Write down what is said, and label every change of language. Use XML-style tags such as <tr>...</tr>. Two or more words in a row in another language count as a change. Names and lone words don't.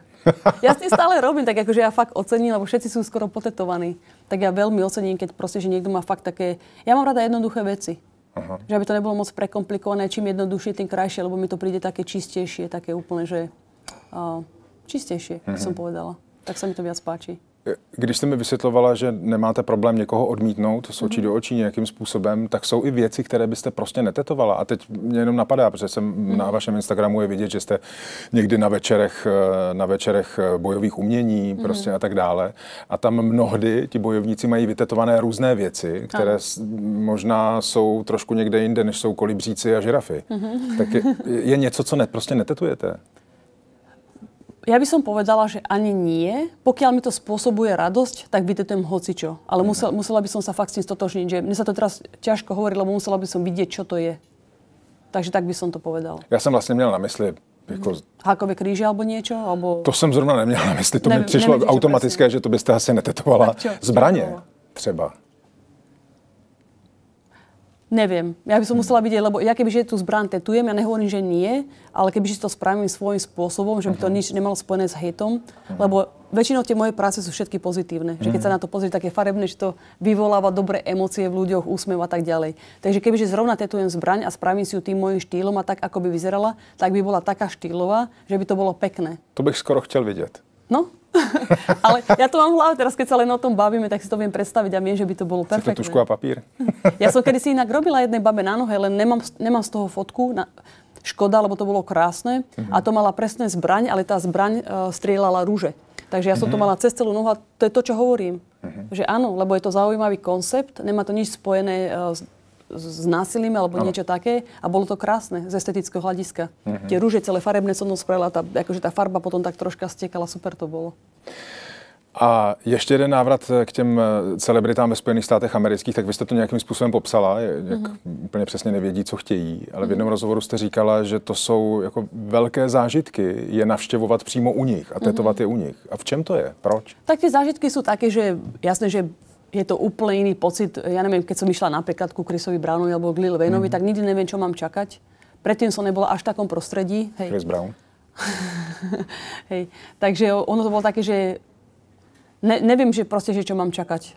<sk>Ja s tým stále robím, tak akože ja fakt ocením, lebo všetci sú skoro potetovaní. Tak ja veľmi ocením, keď proste, že niekto má fakt také... Ja mám rada jednoduché veci. Aha. Že aby to nebolo moc prekomplikované, čím jednoduchšie, tým krajšie, lebo mi to príde také čistejšie, také úplne, že... čistejšie, by som povedala. Tak sa mi to viac páči.</sk> <cs>Když jste mi vysvětlovala, že nemáte problém někoho odmítnout z očí do očí nějakým způsobem, tak jsou i věci, které byste prostě netetovala. A teď mě jenom napadá, protože jsem na vašem Instagramu je vidět, že jste někdy na večerech bojových umění prostě a tak dále. A tam mnohdy ti bojovníci mají vytetované různé věci, které možná jsou trošku někde jinde, než jsou kolibříci a žirafy. Tak je něco, co prostě netetujete?</cs> <sk>Ja by som povedala, že ani nie. Pokiaľ mi to spôsobuje radosť, tak vytetujem hocičo. Ale musela by som sa fakt s tým stotožniť, že mne sa to teraz ťažko hovorí, lebo musela by som vidieť, čo to je. Takže tak by som to povedal. Ja som vlastne</sk> <cs>měl na mysli jako...</cs> <sk>Hákové kríže alebo niečo? Alebo...</sk> <cs>To jsem zrovna neměl na mysli. To mi přišlo automatické, že to byste asi netetovala. Zbraně třeba.</cs> <sk>Neviem. Ja by som musela vidieť, lebo ja kebyže tú zbraň tetujem, ja nehovorím, že nie, ale kebyže to spravím svojím spôsobom, že by to nič nemalo spojené s hejtom, lebo väčšinou tie moje práce sú všetky pozitívne. Že keď sa na to pozrie také farebné, že to vyvoláva dobré emócie v ľuďoch, úsmev a tak ďalej. Takže kebyže zrovna tetujem zbraň a spravím si ju tým mojím štýlom a tak, ako by vyzerala, tak by bola taká štýlová, že by to bolo pekné.</sk> <cs>To bych skoro chtěl vidět.</cs> <sk>No, ale ja to mám v hlave, teraz keď sa len o tom bavíme, tak si to viem predstaviť a viem, že by to bolo perfektné.</sk> <cs>Si to tušku a papír?</cs> <sk>Ja som kedysi inak robila jednej babe na nohe, len nemám z toho fotku. Škoda, lebo to bolo krásne. A to mala presne zbraň, ale tá zbraň strieľala rúže. Takže ja som to mala cez celú nohu a to je to, čo hovorím. Že áno, lebo je to zaujímavý koncept, nemá to nič spojené s násilím alebo niečo také a bolo to krásne z estetického hľadiska. Tie rúže celé farebné som spravila, akože tá farba potom tak troška stekala, super to bolo.</sk> <cs>A ještě jeden návrat k těm celebritám ve Spojených státech amerických, tak vy jste to nějakým způsobem popsala, jak úplně přesně nevědí, co chtějí, ale v jednom rozhovoru jste říkala, že to jsou jako velké zážitky je navštěvovat přímo u nich a tetovat je u nich. A v čem to je? Proč?</cs> <sk>Tak tie zážitky sú také, že jasné, že je to úplne iný pocit. Ja neviem, keď som išla napríklad ku Chrisovi Brownovi alebo k Lil Wayneovi, tak nikdy neviem, čo mám čakať. Predtým som nebola až v takom prostredí. Hej. Chris Brown. Hej. Takže ono to bolo také, že neviem, že proste, že čo mám čakať.</sk>